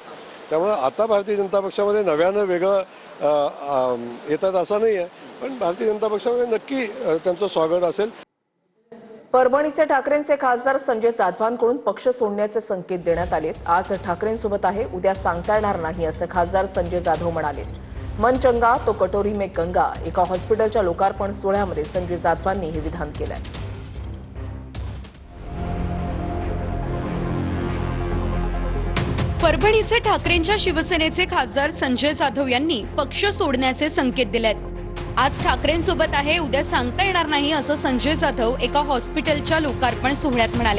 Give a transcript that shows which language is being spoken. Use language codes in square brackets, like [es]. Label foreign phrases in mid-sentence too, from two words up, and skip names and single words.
[mr] त्यामुळे आता भारतीय जनता पक्षामध्ये नव्यानं वेगळं येतात असं नाही आहे, पण भारतीय जनता पक्षामध्ये नक्की त्यांचं स्वागत असेल. परभणीचे ठाकरेंचे खासदार संजय जाधवांकडून पक्ष सोडण्याचे संकेत देण्यात आलेत. आज ठाकरेंसोबत आहे, उद्या सांगता येणार नाही असं खासदार संजय जाधव म्हणाले. [hi] मन चंगा तो कटोरी में गंगा [mr] एका हॉस्पिटलच्या लोकार्पण सोहळ्यामध्ये संजय जाधवांनी हे विधान केलंय. परभणीचे ठाकरेंच्या शिवसेनेचे खासदार संजय जाधव यांनी पक्ष सोडण्याचे संकेत दिलेत. आज ठाकरेंसोबत आहे, उद्या सांगता येणार नाही असं संजय जाधव एका हॉस्पिटलच्या लोकार्पण सोहळ्यात म्हणाले.